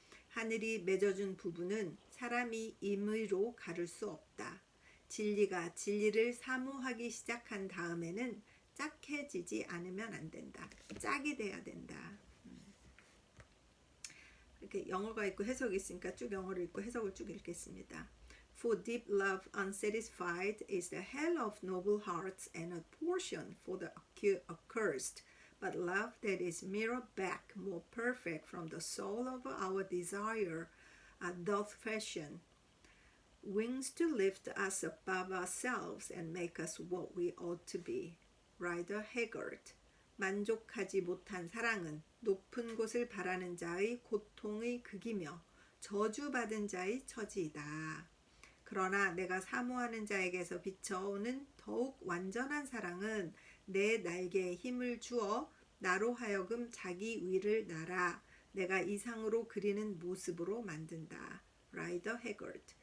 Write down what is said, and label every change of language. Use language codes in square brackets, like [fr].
[ko] 하늘이 맺어준 부부는 사람이 임의로 가를 수 없다. 진리가 진리를 사모하기 시작한 다음에는 짝해지지 않으면 안 된다. 짝이 돼야 된다. 이렇게 영어가 있고 해석이 있으니까 쭉 영어를 읽고 해석을 쭉 읽겠습니다. [en] For deep love unsatisfied is the hell of noble hearts and a portion for the accursed. But love that is mirrored back more perfect from the soul of our desire doth fashion wings to lift us above ourselves and make us what we ought to be. Rider Haggard. [ko] 만족하지 못한 사랑은 높은 곳을 바라는 자의 고통의 극이며 저주받은 자의 처지이다. 그러나 내가 사모하는 자에게서 비춰오는 더욱 완전한 사랑은 내 날개에 힘을 주어 나로 하여금 자기 위를 날아 내가 이상으로 그리는 모습으로 만든다. 라이더 해거드.